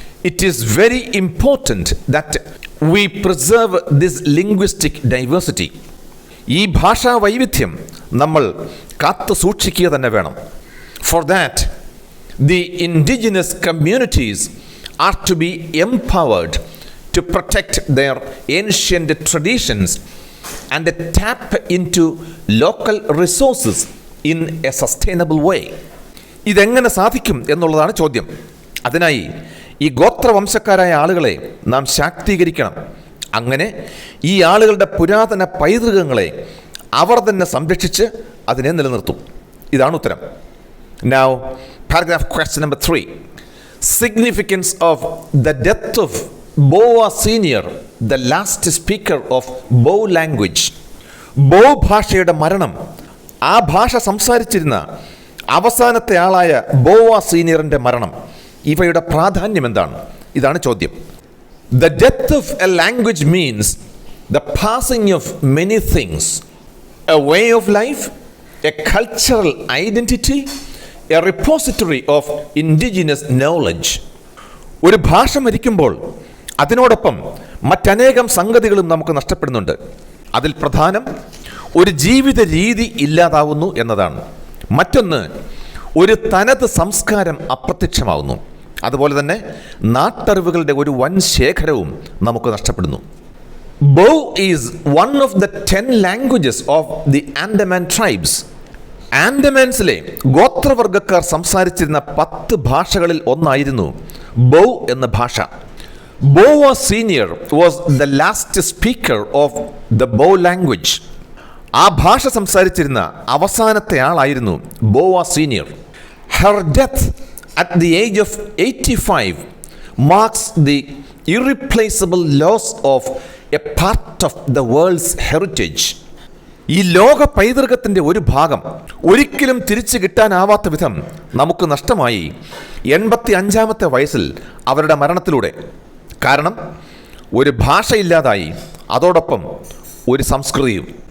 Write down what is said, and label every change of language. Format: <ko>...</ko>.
<en>It is very important that we preserve this linguistic diversity.</en> <ml>ഈ ഭാഷാ വൈവിധ്യം നമ്മൾ കാത്തു സൂക്ഷിക്കുക തന്നെ വേണം.</ml> <en>For that, the indigenous communities are to be empowered to protect their ancient traditions and tap into local resources in a sustainable way.</en> <ml>ഇതെങ്ങനെ സാധിക്കും എന്നുള്ളതാണ് ചോദ്യം. അതിനായി ഈ ഗോത്രവംശക്കാരായ ആളുകളെ നാം ശാക്തീകരിക്കണം. അങ്ങനെ ഈ ആളുകളുടെ പുരാതന പൈതൃകങ്ങളെ അവർ തന്നെ സംരക്ഷിച്ച് അതിനെ നിലനിർത്തും. ഇതാണ് ഉത്തരം.</ml> <en>Now, paragraph question number 3. Significance of the death of Boa Senior, the last speaker of Bo language.</en> <ml>ബോ ഭാഷയുടെ മരണം, ആ ഭാഷ സംസാരിച്ചിരുന്ന അവസാനത്തെ ആളായ ബോവ സീനിയറിൻ്റെ മരണം, ഇവയുടെ പ്രാധാന്യം എന്താണ്? ഇതാണ് ചോദ്യം.</ml> <en>The death of a language means the passing of many things, a way of life, a cultural identity, a repository of indigenous knowledge.</en> <ml>ഒരു ഭാഷ മരിക്കുമ്പോൾ അതിനോടൊപ്പം മറ്റനേകം സംഗതികളും നമുക്ക് നഷ്ടപ്പെടുന്നുണ്ട്. അതിൽ പ്രധാനം ഒരു ജീവിത രീതി ഇല്ലാതാവുന്നു എന്നതാണ്. മറ്റൊന്ന്, ഒരു തനത് സംസ്കാരം അപ്രത്യക്ഷമാവുന്നു. അതുപോലെ തന്നെ നാട്ടറിവുകളുടെ ഒരു വൻ ശേഖരവും നമുക്ക് നഷ്ടപ്പെടുന്നു.</ml> <en>Bo is one of the 10 languages of the Andaman tribes.</en> <ml>ആൻഡമാൻസിലെ ഗോത്രവർഗക്കാർ സംസാരിച്ചിരുന്ന 10 ഭാഷകളിൽ ഒന്നായിരുന്നു ബോ എന്ന ഭാഷ.</ml> <en>Boa Senior was the last speaker of the Bo language.</en> <ml>ആ ഭാഷ സംസാരിച്ചിരുന്ന അവസാനത്തെ ആളായിരുന്നു bower senior.</ml> <en>Her death at the age of 85 marks the irreplaceable loss of a part of the world's heritage.</en> <ml>ഈ ലോക പൈതൃകത്തിൻ്റെ ഒരു ഭാഗം ഒരിക്കലും തിരിച്ചു കിട്ടാനാവാത്ത വിധം നമുക്ക് നഷ്ടമായി 85-ാമത്തെ വയസ്സിൽ അവരുടെ മരണത്തിലൂടെ. കാരണം ഒരു ഭാഷയില്ലാതായി, അതോടൊപ്പം ഒരു സംസ്കൃതിയും.</ml>